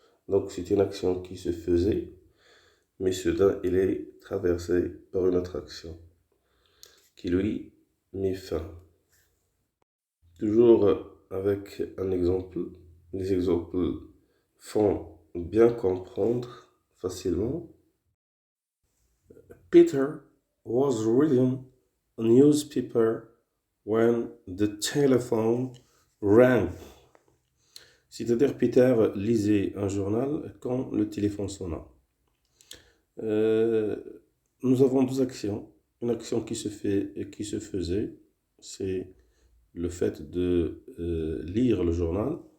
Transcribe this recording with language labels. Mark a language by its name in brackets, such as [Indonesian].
[French] Donc c'est une action qui se faisait, mais soudain il est traversé par une autre action qui lui met fin. Toujours avec un exemple. Les exemples font bien comprendre facilement. [English] Peter was reading a newspaper when the telephone rang. [French] C'est-à-dire Peter lisait un journal quand le téléphone sonna. Nous avons deux actions. Une action qui se fait et qui se faisait, c'est le fait de lire le journal.